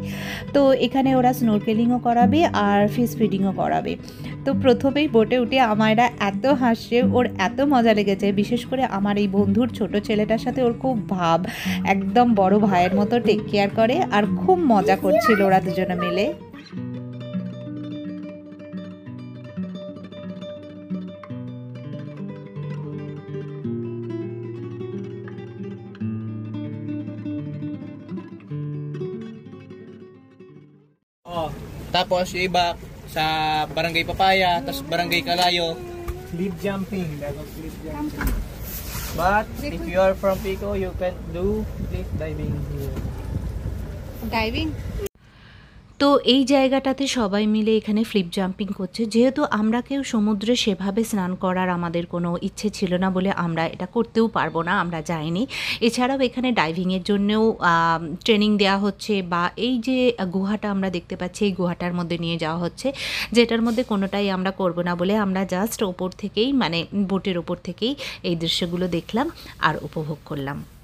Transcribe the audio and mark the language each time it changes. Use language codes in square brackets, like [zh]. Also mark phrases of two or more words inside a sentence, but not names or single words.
[bn] তো এখানে ওরা স্নোরকেলিংও করাবে আর [en] fish feeding [bn] করাবে। তো প্রথমেই বোটে উঠে আমায়রা এত হাসছে, ওর এত মজা লেগেছে। বিশেষ করে আমার এই বন্ধুর ছোট ছেলেটার সাথে ওর খুব ভাব, একদম বড় ভাইয়ের মতো [en] take care [bn] করে, আর খুব মজা করছিল ওরা দুজনে মিলে। [tl] Oh, tapos yung iba sa Barangay Papaya, tapos Barangay Calayo. [en] Cliff jumping, that was cliff jumping. But if you are from Pico, you can do cliff diving here. Diving? [bn] তো এই জায়গাটাতে সবাই মিলে এখানে [en] flip jumping [bn] করছে। যেহেতু আমরা কেউ সমুদ্রে সেভাবে স্নান করার আমাদের কোনো ইচ্ছে ছিল না বলে আমরা এটা করতেও পারবো না, আমরা যাইনি। এছাড়াও এখানে ডাইভিংয়ের জন্যও ট্রেনিং দেওয়া হচ্ছে, বা এই যে গুহাটা আমরা দেখতে পাচ্ছি এই গুহাটার মধ্যে নিয়ে যাওয়া হচ্ছে, যেটার মধ্যে কোনোটাই আমরা করব না বলে আমরা জাস্ট ওপর থেকেই, মানে বোটের ওপর থেকেই এই দৃশ্যগুলো দেখলাম আর উপভোগ করলাম।